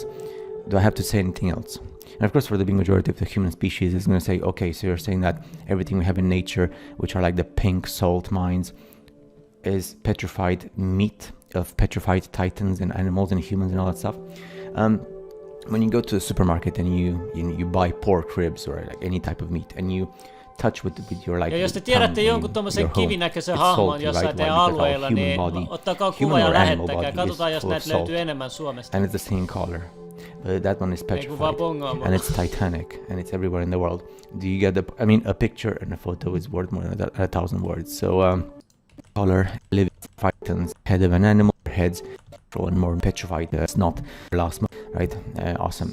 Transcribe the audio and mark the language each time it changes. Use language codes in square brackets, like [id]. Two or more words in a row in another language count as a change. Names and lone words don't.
[en] Do I have to say anything else? And of course, for the big majority of the human species, is going to say, okay, so you're saying that everything we have in nature, which are like the pink salt mines, is petrified meat of petrified titans and animals and humans and all that stuff. When you go to the supermarket and you buy pork ribs or like any type of meat, and you touch with your like. [fi] Ja jos te tiedätte jonkun tommosen kivinäköisen hahmon jossain teidän alueella, niin ottakaa kuva ja lähettäkää. Katsotaan, jos näitä löytyy enemmän Suomesta. [en] And it's the same color. That one is petrified, and it's titanic, and it's everywhere in the world. Do you get a picture and a photo is worth more than 1,000 words. So, color, living titans, head of an animal, heads, and more petrified. It's not plasma, right? Awesome.